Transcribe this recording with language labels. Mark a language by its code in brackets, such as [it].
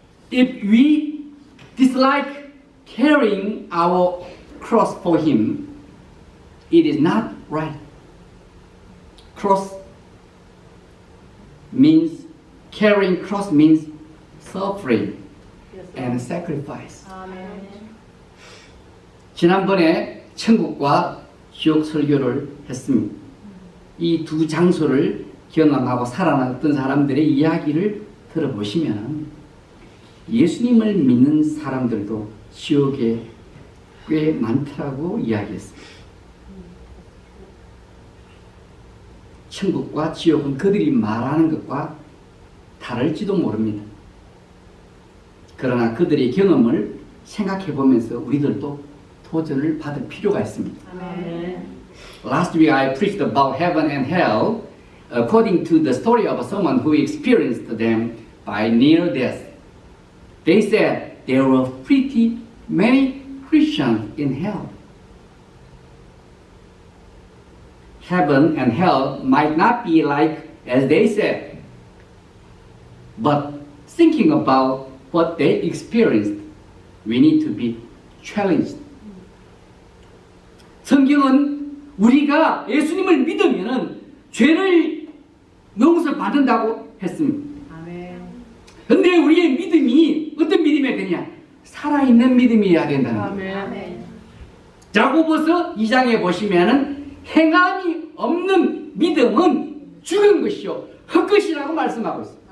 [en] If we dislike carrying our cross for Him, it is not right. Carrying cross means suffering Yes, Lord. and sacrifice. [ko] 아멘. 지난번에 천국과 지옥 설교를 했습니다. 이 두 장소를 경험하고 살아났던 사람들의 이야기를 들어보시면 예수님을 믿는 사람들도 지옥에 꽤 많다고 이야기했습니다. 천국과 지옥은 그들이 말하는 것과 다를지도 모릅니다. 그러나 그들의 경험을 생각해 보면서 우리들도 도전을 받을 필요가 있습니다. 아멘. [en] Last week I preached about heaven and hell according to the story of someone who experienced them by near death. They said there were pretty many Christians in hell. Heaven and hell might not be like as they said, but thinking about what they experienced, we need to be challenged. [ko] 성경은 우리가 예수님을 믿으면은 죄를 용서받는다고 했습니다. 아멘. 근데 우리의 믿음이 어떤 믿음이어야 되냐? 살아있는 믿음이어야 된다는 거예요. 아멘. 야고보서 2장에 보시면은 행함이 없는 믿음은 죽은 것이요 헛것이라고 말씀하고 있어요.